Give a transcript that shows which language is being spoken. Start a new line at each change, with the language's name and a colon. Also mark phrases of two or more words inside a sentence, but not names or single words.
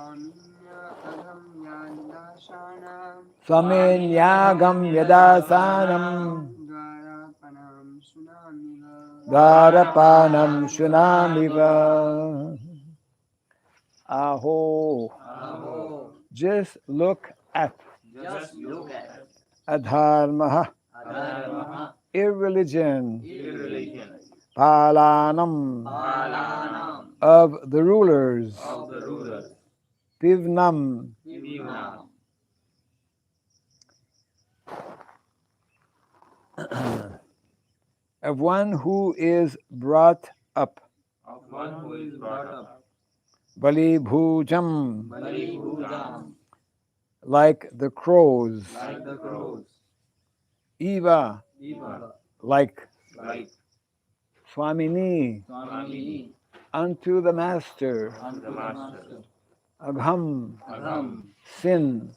Sanskrit: Swaminyagam yadasanam. Dwarapanam shunamiva. Aho. Aho.
English: Just look at Just look at adharma, adharma. irreligion, Irreligion. palanam, Palanam. of the rulers, Of the rulers. divnam, Divanam. of one who is brought up, Of one who is brought up. bali bhujam, Bali bhujam. like the crows, Like the crows. eva, Eva. like Like swamini, Swamini. unto the master, Unto the master. agham, Agam. sin,